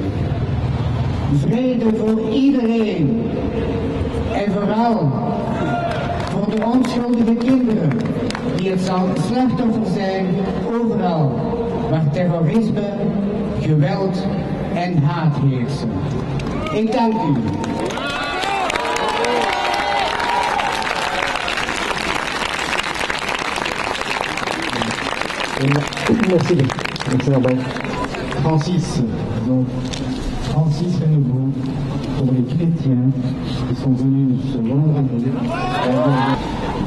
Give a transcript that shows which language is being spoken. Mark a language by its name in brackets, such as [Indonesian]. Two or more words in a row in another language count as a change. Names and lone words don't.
[Dutch] Vrede voor iedereen en vooral voor de onschuldige kinderen die het slachtoffer zijn overal waar terrorisme, geweld en haat heersen. Ik dank u. [French] Merci. Francis, donc Francis Renouveau pour les chrétiens qui sont venus se rendre à nous.